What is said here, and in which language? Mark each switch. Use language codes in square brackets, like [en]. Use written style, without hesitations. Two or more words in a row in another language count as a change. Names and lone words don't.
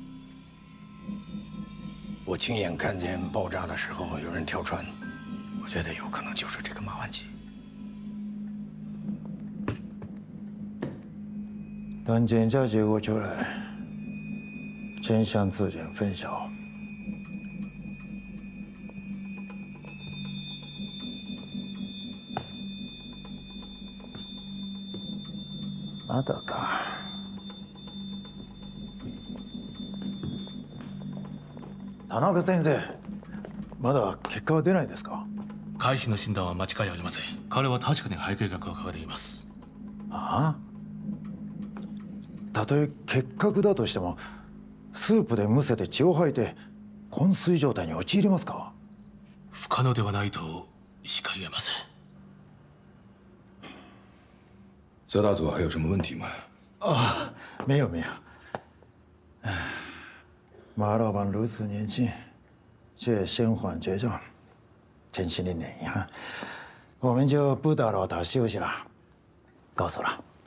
[zh] 我亲眼看见爆炸的时候有人跳船。我觉得有可能就是这个马万琪。等检查结果出来，真相自然分晓。 [ja] まだか。田中先生、まだ結果は出ないですか？海士の診断は間違いありません。彼は確かに肺結核を抱えています。ああ？たとえ結核だとしても、スープでむせて血を吐いて昏睡状態に陥りますか？不可能ではないとしか言えません。 [zh] 泽大佐还有什么问题吗？啊，没有没有。唉，马老板如此年轻，却身患绝症，真心令人遗憾。我们就不打扰他休息了，告辞了。